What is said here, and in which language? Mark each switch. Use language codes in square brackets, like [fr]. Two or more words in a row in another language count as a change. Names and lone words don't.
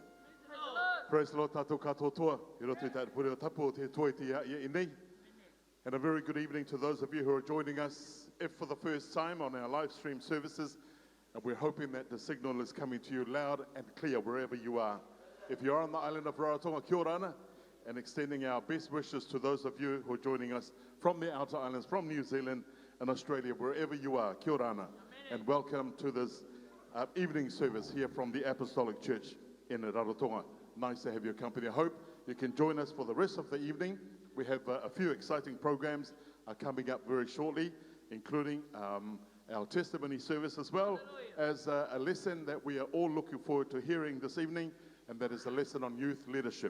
[en] Praise the Lord, [mi] tatou katoa. [en] And a very good evening to those of you who are joining us, if for the first time, on our live stream services. And we're hoping that the signal is coming to you loud and clear wherever you are. If you are on the island of RAROTONGA, [mi] kia orana, [en] and extending our best wishes to those of you who are joining us from the outer islands, from New Zealand and Australia, wherever you are, [mi] kia orana, [en] and welcome to this evening service here from the Apostolic Church in Rarotonga. Nice to have your company. I hope you can join us for the rest of the evening. We have a few exciting programs coming up very shortly, including our testimony service, as well as a lesson that we are all looking forward to hearing this evening, and that is a lesson on youth leadership.